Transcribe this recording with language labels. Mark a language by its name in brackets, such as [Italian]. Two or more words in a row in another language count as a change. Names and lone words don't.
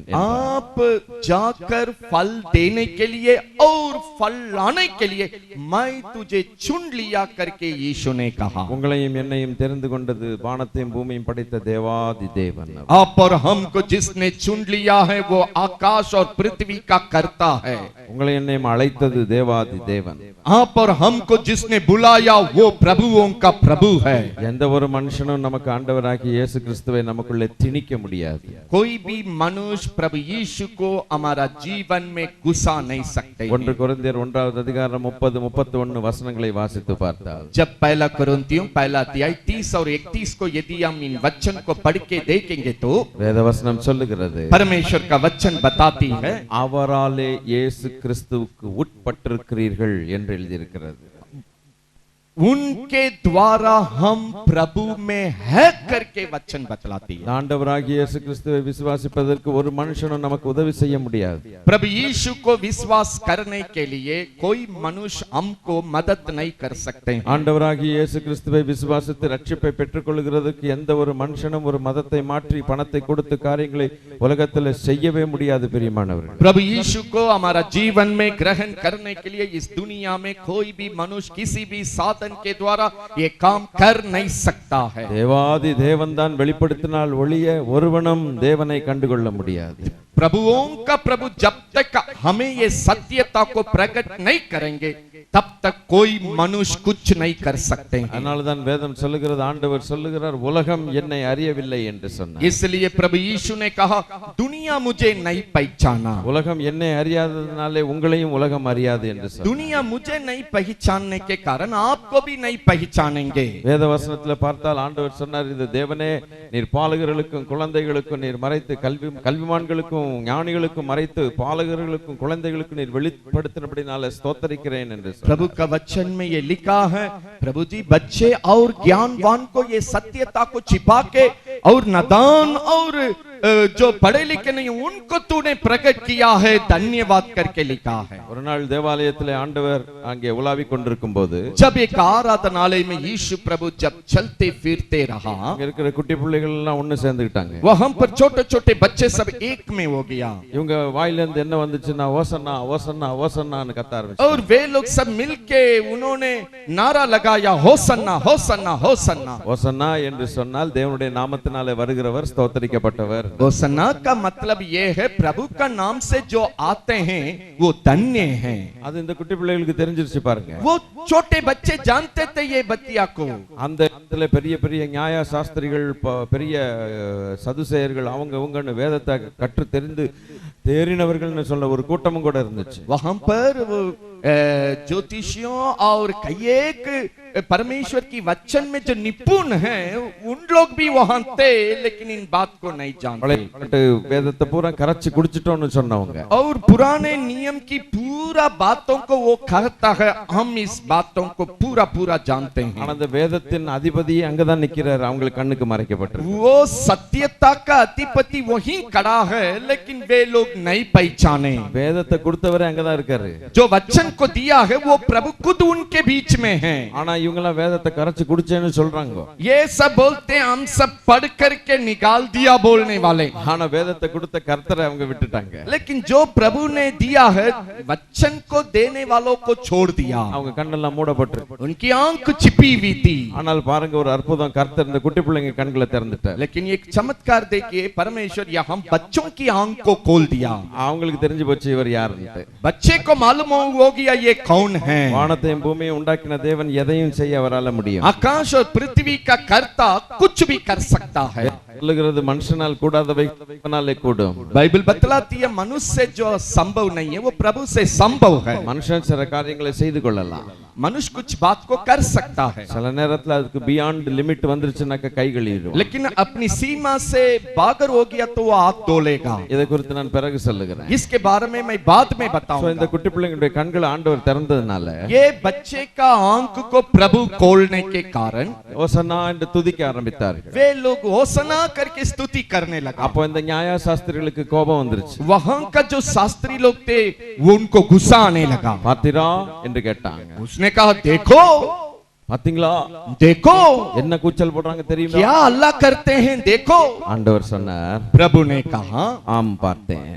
[Hindi] आप जाकर फल देने के लिए और फल लाने के लिए मैं तुझे चुन लिया करके यीशु ने कहा. [Tamil] உங்களையும் என்னையும் தெரிந்து கொண்டது வானத்தையும் பூமியும் படைத்த தேவாதி தேவன். [Hindi] आप और हमको जिसने चुन लिया है वो आकाश और पृथ्वी का कर्ता है. [Tamil] உங்களை என்னையும் அழைத்தது தேவாதி தேவன். [Hindi] आप और हमको जिसने बुलाया वो प्रभुओं का प्रभु है. [Tamil] எந்த ஒரு மனுஷனும் நமக்கு ஆண்டவராகிய இயேசு கிறிஸ்துவை நமக்குள்ளே திணிக்க முடியாது. [Hindi] कोई भी मनुष्य प्रभु यीशु को हमारा जीवन में घुसा नहीं सकते. [Tamil] 1 கொரிந்தியர் 1வது அதிகாரம் 30-31 வசனங்களை வாசித்து பார்த்தால், [Hindi] जब पहला कुरिन्थियों पहला अध्याय 30 और 31 को यदि हम इन वचन को पढ़ के देखेंगे तो [Tamil] வேதவசனம் சொல்லுகிறது, [Hindi] परमेश्वर का वचन बताती है, [Tamil] அவராலே இயேசு கிறிஸ்துவுக்கு உட்பட்டிருக்கிறீர்கள் என்று எழுதியிருக்கிறது. [Hindi] उनके द्वारा हम प्रभु में है करके वचन बतलाती है. [Tamil] ஆண்டவராகிய இயேசு கிறிஸ்துவை விசுவாசிப்பதற்கு ஒரு மனுஷனும் நமக்கு உதவி செய்ய முடியாது. [Hindi] प्रभु यीशु को विश्वास करने के लिए कोई मनुष्य हमको मदद नहीं कर सकते. [Tamil] ஆண்டவராகிய இயேசு கிறிஸ்துவை விசுவாசித்து ரட்சிப்பை பெற்றுக்கொள்கிறதுக்கு எந்த ஒரு மனுஷனும் ஒரு மதத்தை மாற்றி பணத்தை கொடுத்து காரியங்களை உலகத்தில் செய்யவே முடியாது. பிரியமானவர்கள், [Hindi] प्रभु यीशु को हमारा जीवन में ग्रहण करने के लिए इस दुनिया में कोई भी मनुष्य किसी भी साधन के द्वारा ये काम कर नहीं सकता है. [Tamil] தேவாதி தேவன் தான் வெளிப்படுத்தினால் ஒழிய ஒருவனும் தேவனை கண்டுகொள்ள முடியாது. [Hindi] प्रभुओं का प्रभु जब तक हमें ये सत्यता को प्रकट नहीं करेंगे तब तक कोई मनुष्य कुछ नहीं कर सकते. [Tamil] அதனால தான் வேதம் சொல்லுகிறது, ஆண்டவர் சொல்லுகிறார், உலகம் என்னை அறியவில்லை என்று சொன்னார். [Hindi] इसलिए प्रभु यीशु ने कहा, दुनिया मुझे नहीं पहचाना. [Tamil] உலகம் என்னை அறியாததனாலே உங்களையும் உலகம் அறியாது என்று சொன்னார். [Hindi] दुनिया मुझे नहीं पहचानने के कारण आपको भी नहीं पहचानेंगे. [Tamil] வேத வசனத்துல பார்த்தால் ஆண்டவர் சொன்னார், இது தேவனே நீர் பாலகர்களுக்கும் குழந்தைகளுக்கும் நீர் மறைத்து கல்விமான்களுக்கும் ஞானிகளுக்கும் மறைத்து பாலகர்களுக்கும் குழந்தைகளுக்கும் நீர் வெளிப்படுத்தினபடினால ஸ்தோத்தரிக்கிறேன் என்று சொன்னார். [Hindi] प्रभु का वचन में ये लिखा है, प्रभु जी बच्चे और ज्ञानवान को ये सत्यता को छिपा के और नादान और जो पढ़े लिखे नहीं उनको तूने प्रकट किया है, धन्यवाद करके लिखा है. [Tamil] ஒரு நாள் தேவாலயத்திலே ஆண்டவர் அங்கே உலாவிக் கொண்டிருக்கும் போது, [Hindi] जब एक आराधनालय में यीशु प्रभु जब चलते फिरते रहा, [Tamil] அங்க இருக்கிற குட்டி பிள்ளைகள் எல்லாம் ஒண்ணு சேர்ந்துட்டாங்க. [Hindi] वहां पर छोटे छोटे बच्चे सब एक में हो गया. [Tamil] இவங்க வாயில இருந்து என்ன வந்துச்சுன்னா ஓசன்னா ஓசன்னா ஓசன்னான்னு கத்த ஆரம்பிச்சாங்க. [Hindi] और वे लोग सब मिलके उन्होंने नारा लगाया, होसन्ना होसन्ना होसन्ना. [Tamil] ஓசன்னா என்று சொன்னால் தேவனுடைய நாமத்தினாலே வருகிறவர் ஸ்தோத்தரிக்கப்பட்டவர் இருந்தார். [Hindi] होसन्ना का मतलब ये है प्रभु का नाम से जो आते हैं वो धन्य हैं. [Tamil] அது இந்த குட்டி பிள்ளைகளுக்கு தெரிஞ்சிருச்சு பாருங்க. [Hindi] वो छोटे बच्चे जानते थे ये बतिया को. [Tamil] அந்த இடத்துல பெரிய பெரிய நியாய சாஸ்திரிகள் பெரிய சதுசேயர்கள் அவங்கன்னு வேதத்தை கற்று தெரிந்து தேறினவர்கள்னு சொல்ல ஒரு கூட்டமும் கூட இருந்துச்சு. [Hindi] वहां पर ज्योतिषियों और कई एक परमेश्वर की वचन में जो निपुण हैं उन लोग भी वहां थे, लेकिन इन बात को नहीं जानते. [Tamil] வேதத்தை பூரா கரைச்சு குடிச்சிட்டோம்னு சொன்னவங்க. [Hindi] और पुराने नियम की पूरा बातों को वो कहता है हम इस बातों को पूरा पूरा जानते हैं. [Tamil] ஆனா அந்த வேதத்தின் அதிபதி அங்கதான் நிக்கிறார், அவங்களுக்கு கண்ணுக்கு மறைக்கப்பட்டிருக்கு. [Hindi] वो सत्यता का अधिपति वहीं खड़ा है, लेकिन वे लोग नहीं पहचाने. [Tamil] வேதத்தை கொடுத்தவரே அங்கதான் இருக்காரு. [Hindi] जो वचन को दिया है वो प्रभु खुद उनके बीच में है. [Tamil] ஆனா இவங்க வேதத்தை கரைச்சு குடிச்சேன்னு சொல்றாங்க. [Hindi] ये सब बोलते हैं हम सब पढ़ करके निकाल दिया बोलने वाले. [Tamil] ஆனா வேதத்தை கொடுத்த கர்த்தரை அவங்க விட்டுட்டாங்க. [Hindi] लेकिन जो प्रभु ने दिया है वचन को देने वालों को छोड़ दिया. [Tamil] அவங்க கண்ணெல்லாம் மூடப்பட்டிருக்கு. [Hindi] उनकी आंख छिपी हुई थी. [Tamil] ஆனால் பாருங்க ஒரு அற்புதம், கர்த்தர் இந்த குட்டி பிள்ளைங்க கண்களை திறந்துட்டார். [Hindi] लेकिन एक चमत्कार देखिए, परमेश्वर यहाँ बच्चों की आंख को खोल दिया. [Tamil] அவங்களுக்கு தெரிஞ்சு போச்சு இவர் யாருன்னு. [Hindi] बच्चे को मालूम हो गया ये कौन है. [Tamil] வானத்தையும் பூமியையும் உண்டாக்கின தேவன் எதையும் செய்ய அவரால முடியும். [Hindi] आकाश और पृथ्वी का कर्ता कुछ भी कर सकता है. [Tamil] சொல்லுகிறது மனுஷனால் கூடாதவை தேவனாலே கூடும். [Hindi] बाइबल बतलाती है मनुष्य से जो संभव नहीं है वो प्रभु से संभव है. [Tamil] மனுஷன் சில காரியங்களை செய்து கொள்ளலாம். [Hindi] मनुष्य कुछ बात को कर सकता है, [Tamil] சில நேரத்துல அதுக்கு [English] beyond limit [Tamil] வந்துருச்சுனாக்க கை கழுவிடும். [Hindi] लेकिन अपनी सीमा से बाहर हो गया तो वो हाथ धोलेगा. [Tamil] இதை குறித்து நான் பிறகு சொல்லுகிறேன். [Hindi] इसके बारे में मैं बाद में சோ बताऊंगा. [Tamil] இந்த குட்டி பிள்ளைங்களுடைய கண்களை ஆண்டவர் திறந்ததனால [Hindi] ये बच्चे का आंख को प्रभु खोलने के कारण [Tamil] ஓசன்னா என்று துதிக்க ஆரம்பித்தார்கள். [Hindi] वे लोग होसना करके स्तुति करने लगा. [Tamil] அப்போ இந்த நியாய சாஸ்திரிகளுக்கு கோபம் வந்துருச்சு. [Hindi] वहां का जो शास्त्री लोग थे वो उनको गुस्सा आने लगा. [Tamil] பாத்திரா என்று கேட்டாங்க. [Hindi] उसने कहा देखो [Tamil] பாத்தீங்களா [Hindi] देखो [Tamil] என்ன கூச்சல் போடுறாங்க தெரியுமா? [Hindi] क्या अल्लाह करते हैं देखो. [Tamil] ஆண்டவர் சொன்னார், [Hindi] प्रभु ने कहा [Tamil] ஆம் பார்த்தேன்,